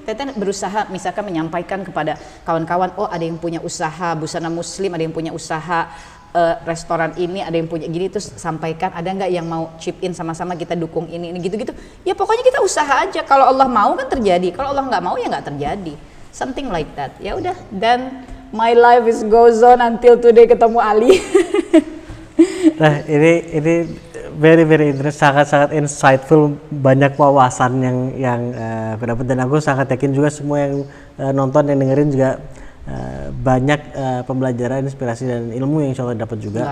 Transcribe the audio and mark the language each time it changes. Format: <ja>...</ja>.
<id>Teteh berusaha misalkan menyampaikan kepada kawan-kawan, oh ada yang punya usaha busana muslim, ada yang punya usaha restoran ini, ada yang punya gini, terus sampaikan ada nggak yang mau chip in sama-sama kita dukung ini gitu-gitu. Ya pokoknya kita usaha aja. Kalau Allah mau kan terjadi. Kalau Allah nggak mau ya nggak terjadi.</id> <en>Something like that.</en> <id>Ya udah.</id> <en>Dan my life is goes on until today ketemu Ali.</en> <id>Nah ini</id> <en>very interesting,</en> <id>sangat insightful, banyak wawasan yang aku dapat, dan aku sangat yakin juga semua yang nonton, yang dengerin juga banyak pembelajaran, inspirasi dan ilmu yang insya Allah dapat juga.</id>